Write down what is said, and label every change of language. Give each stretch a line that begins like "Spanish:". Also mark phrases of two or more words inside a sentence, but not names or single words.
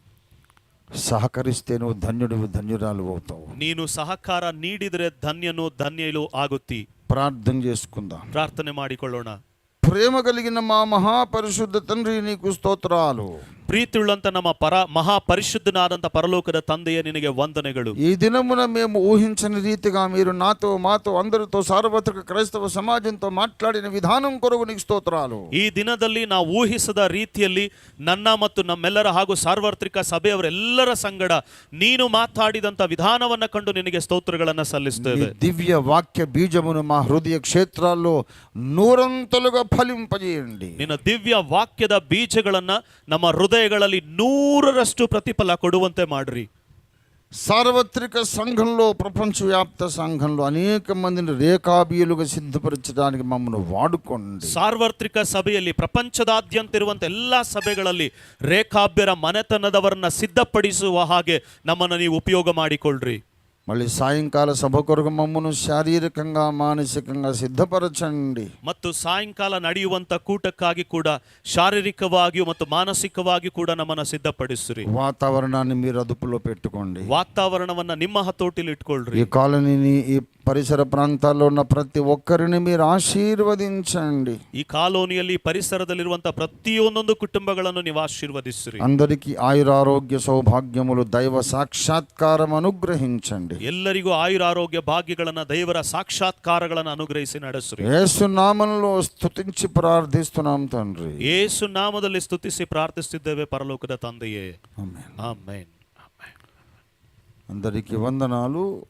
Telugu: సహకరిస్తే నువ్వు ధన్యుడివి, ధన్యురాలు అవుతావు.
Kannada: ನೀನು ಸಹಕಾರ ನೀಡಿದರೆ ಧನ್ಯನು ಧನ್ಯಲು ಆಗುತ್ತಿ.
Telugu: ప్రార్థన చేసుకుందాం,
Kannada: ಪ್ರಾರ್ಥನೆ ಮಾಡಿಕೊಳ್ಳೋಣ.
Telugu: ప్రేమ కలిగిన మా మహాపరిశుద్ధ తండ్రి నీకు స్తోత్రాలు.
Kannada: ಪ್ರೀತಿಯುಳ್ಳಂತ ನಮ್ಮ ಮಹಾಪರಿಶುದ್ಧನಾದಂಥ ಪರಲೋಕದ ತಂದೆಯ ನಿನಗೆ ವಂದನೆಗಳು.
Telugu: ఈ దినమున మేము ఊహించని రీతిగా మీరు నాతో, మాతో, అందరితో, సార్వత్రిక క్రైస్తవ సమాజంతో మాట్లాడిన విధానం కొరకు నీకు స్తోత్రాలు.
Kannada: ಈ ದಿನದಲ್ಲಿ ನಾವು ಊಹಿಸದ ರೀತಿಯಲ್ಲಿ ನನ್ನ ಮತ್ತು ನಮ್ಮೆಲ್ಲರ ಹಾಗೂ ಸಾರ್ವತ್ರಿಕ ಸಭೆಯವರೆಲ್ಲರ ಸಂಗಡ ನೀನು ಮಾತಾಡಿದಂಥ ವಿಧಾನವನ್ನು ಕಂಡು ನಿನಗೆ ಸ್ತೋತ್ರಗಳನ್ನು ಸಲ್ಲಿಸುತ್ತೇವೆ.
Telugu: దివ్య వాక్య బీజమును మా హృదయ క్షేత్రాల్లో నూరంతలుగా ఫలింపజేయండి.
Kannada: ನಿನ್ನ ದಿವ್ಯ ವಾಕ್ಯದ ಬೀಜಗಳನ್ನ ನಮ್ಮ ಹೃದಯಗಳಲ್ಲಿ 100ರಷ್ಟು ಪ್ರತಿಫಲ ಕೊಡುವಂತೆ ಮಾಡ್ರಿ.
Telugu: సార్వత్రిక సంఘంలో, ప్రపంచవ్యాప్త సంఘంలో అనేక మందిని రేఖాబీయులుగా సిద్ధపరచడానికి మమ్మల్ని వాడుకోండి.
Kannada: ಸಾರ್ವತ್ರಿಕ ಸಭೆಯಲ್ಲಿ ಪ್ರಪಂಚದಾದ್ಯಂತ ಇರುವಂತ ಎಲ್ಲಾ ಸಭೆಗಳಲ್ಲಿ ರೇಖಾಬ್ಯರ ಮನೆತನದವರನ್ನ ಸಿದ್ಧಪಡಿಸುವ ಹಾಗೆ ನಮ್ಮನ್ನು ನೀವು ಉಪಯೋಗ ಮಾಡಿಕೊಳ್ಳ್ರಿ.
Telugu: మళ్ళీ సాయంకాల సభ కొరకు మమ్మను శారీరకంగా మానసికంగా సిద్ధపరచండి.
Kannada: ಮತ್ತು ಸಾಯಂಕಾಲ ನಡೆಯುವಂತ ಕೂಟಕ್ಕಾಗಿ ಕೂಡ ಶಾರೀರಿಕವಾಗಿಯೂ ಮತ್ತು ಮಾನಸಿಕವಾಗಿ ಕೂಡ ನಮ್ಮನ್ನು ಸಿದ್ಧಪಡಿಸ್ರಿ.
Telugu: వాతావరణాన్ని మీరు అదుపులో పెట్టుకోండి.
Kannada: ವಾತಾವರಣವನ್ನ ನಿಮ್ಮ ಹತೋಟಿಲಿ ಇಟ್ಕೊಳ್ರಿ.
Telugu: ఈ కాలనీని, ఈ పరిసర ప్రాంతాల్లో ఉన్న ప్రతి ఒక్కరిని మీరు ఆశీర్వదించండి.
Kannada: ಈ ಕಾಲೋನಿಯಲ್ಲಿ ಪರಿಸರದಲ್ಲಿರುವಂತ ಪ್ರತಿಯೊಂದೊಂದು ಕುಟುಂಬಗಳನ್ನು ನೀವು ಆಶೀರ್ವದಿಸ್ರಿ.
Telugu: అందరికీ ఆయురారోగ్య సౌభాగ్యములు, దైవ సాక్షాత్కారం అనుగ్రహించండి.
Kannada: ಎಲ್ಲರಿಗೂ ಆಯುರಾರೋಗ್ಯ ಭಾಗ್ಯಗಳನ್ನ, ದೇವರ ಸಾಕ್ಷಾತ್ಕಾರಗಳನ್ನು ಅನುಗ್ರಹಿಸಿ ನಡೆಸ್ರಿ.
Telugu: యేసు నామములో స్తుతించి ప్రార్థిస్తున్నాం తండ్రి.
Kannada: ಯೇಸು ನಾಮದಲ್ಲಿ ಸ್ತುತಿಸಿ ಪ್ರಾರ್ಥಿಸುತ್ತಿದ್ದೇವೆ ಪರಲೋಕದ ತಂದೆಯೇ.
Telugu: ఆమేన్.
Kannada: ಆಮೆನ್.
Telugu: అందరికీ వందనాలు.